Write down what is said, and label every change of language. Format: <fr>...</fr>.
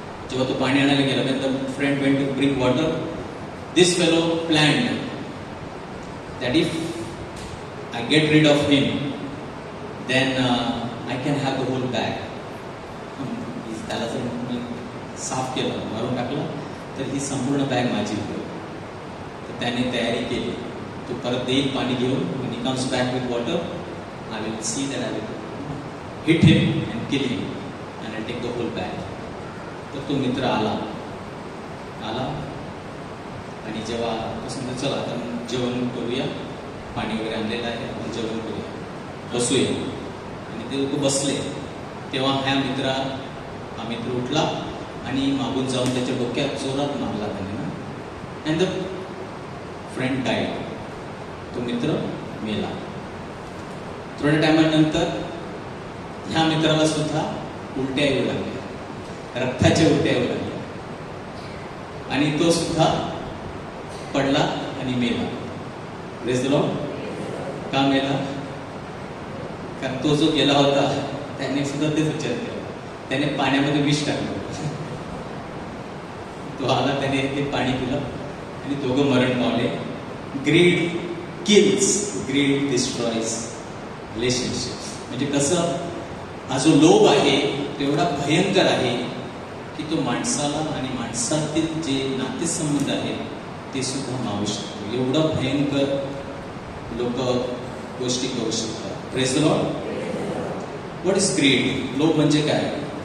<mr>जेव्हा तो पाणी आणायला गेला,</mr> <en>then the friend went to bring water. This fellow planned that if I get rid of him, then I can have the whole bag.</en> <mr>त्याला जर मी साफ केलं, मारून टाकलं, तर ही संपूर्ण बॅग माझी होईल. तर त्याने तयारी केली. तो परत देईल पाणी घेऊन.</mr> <en>when he comes back with water, I will see that I will hit him and kill him and I'll take the whole bag.</en> <mr>तर तो मित्र आला आणि जेव्हा सांगितलं चला आता जेवण करूया, पाणी वगैरे आणलेलं आहे, आपण जेवण करूया, बसूया. आणि ते लोक बसले. तेव्हा हा मित्र उठला आणि मागून जाऊन त्याच्या डोक्यात जोरात मारला त्याने ना.</mr> <en>And the friend died.</en> <mr>तो मित्र मेला. थोड्या टायमानंतर ह्या मित्राला सुद्धा उलट्या येऊ लागल्या, रक्ताच्या उलट्या येऊ लागल्या, आणि तो सुद्धा पडला आणि मेला.</mr> <en>Praise the Lord.</en> <mr>का मेला? कारण तो जो गेला होता त्याने सुद्धा तेच विचार केला. त्याने पाण्यामध्ये विष टाकलं. तो आला, त्याने ते पाणी पिलं आणि दोघं मरण पावले.</mr> <en>Greed kills, greed destroys relationships.</en> <mr>म्हणजे कसं हा जो लोभ आहे तो एवढा भयंकर आहे की तो माणसाला आणि माणसातील जे नातेसंबंध आहेत ते सुद्धा मावू शकतो. एवढं भयंकर लोक गोष्टी करू शकतात.</mr> <en>Praise the Lord. What is greed?</en> <mr>लोभ म्हणजे काय?</mr>